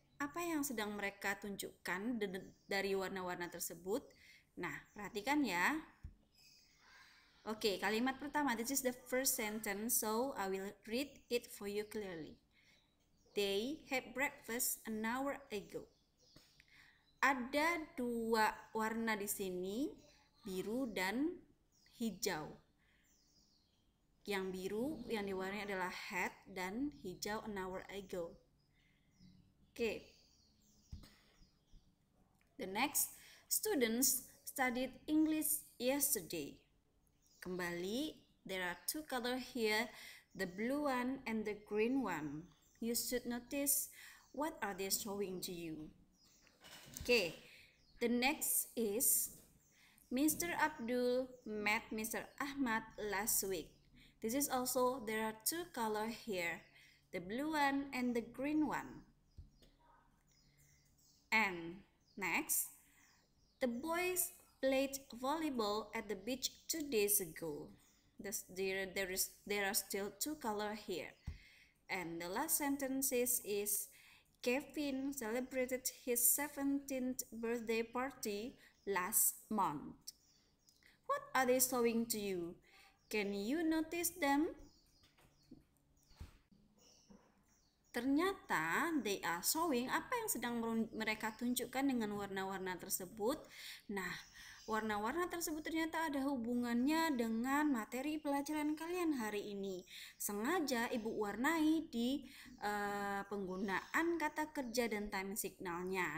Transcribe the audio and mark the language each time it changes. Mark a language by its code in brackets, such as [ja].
[id] Apa yang sedang mereka tunjukkan dari warna-warna tersebut? Nah, perhatikan ya. Oke, kalimat pertama. [en] This is the first sentence, so I will read it for you clearly. They had breakfast an hour ago. [id] Ada 2 warna di sini, biru dan hijau. Yang biru yang diwarnai adalah had dan hijau [en] an hour ago. Okay. The next, students studied English yesterday. Kembali, there are 2 colors here, the blue one and the green one. You should notice what are they showing to you. Okay, the next is Mr. Abdul met Mr. Ahmad last week. This is also, there are 2 colors here, the blue one and the green one. And next, the boys played volleyball at the beach 2 days ago. There are still 2 colors here. And the last sentence is Kevin celebrated his 17th birthday party last month. What are they showing to you? Can you notice them? [id] Ternyata [en] they are showing, [id] apa yang sedang mereka tunjukkan dengan warna-warna tersebut. Nah, warna-warna tersebut ternyata ada hubungannya dengan materi pelajaran kalian hari ini. Sengaja Ibu warnai di penggunaan kata kerja dan time signalnya.